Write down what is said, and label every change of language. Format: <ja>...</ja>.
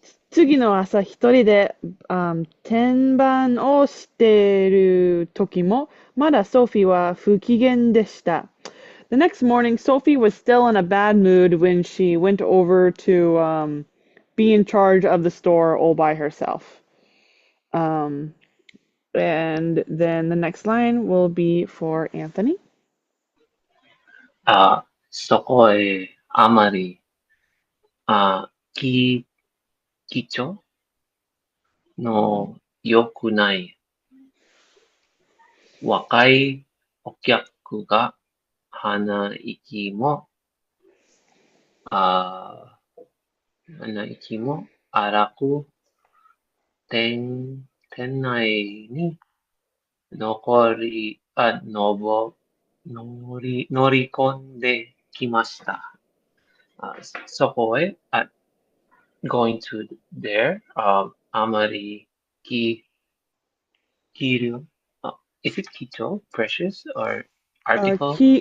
<ja>次の朝一人で、天板をしてる時も、まだソフィーは不機嫌でした。</ja> <en>The next morning, Sophie was still in a bad mood when she went over to be in charge of the store all by herself. Um, and then the next line will be for Anthony.</en> <ja>そこへあまり、あ、き、貴重の良くない若いお客が鼻息も、あ、鼻息も荒く店内に残り、あ、のぼ、乗り込んできました。あ、そこへ、</ja> <en>going to there,</en> <ja>あまりきる、</ja> <en>is it kito, precious, or article,</en>